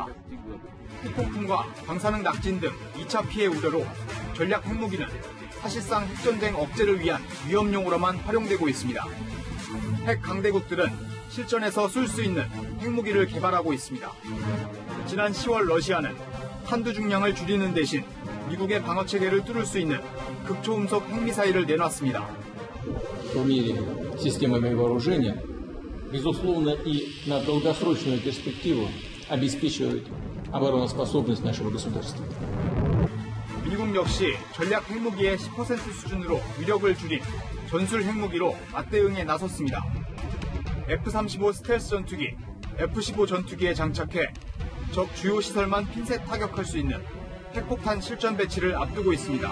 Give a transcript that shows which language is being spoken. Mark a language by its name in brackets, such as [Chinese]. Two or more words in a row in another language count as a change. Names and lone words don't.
[Korean] 핵폭풍과 방사능 낙진 등 2차 피해 우려로 전략 핵무기는 사실상 핵전쟁 억제를 위한 위험용으로만 활용되고 있습니다. 핵 강대국들은 실전에서 쏠 수 있는 핵무기를 개발하고 있습니다. 지난 10월 러시아는 한두 중량을 줄이는 대신 미국의 방어체계를 뚫을 수 있는 극초음속 핵미사일을 내놨습니다. [Russian] В мире системами вооружения, безусловно, и на долгосрочную перспективу обеспечивают обороноспособность нашего государства. [Korean] 미국 역시 전략 핵무기의 10% 수준으로 위력을 줄인 전술 핵무기로 맞대응에 나섰습니다. F-35 스텔스 전투기, F-15 전투기에 장착해 적 주요 시설만 핀셋 타격할 수 있는 핵폭탄 실전 배치를 앞두고 있습니다.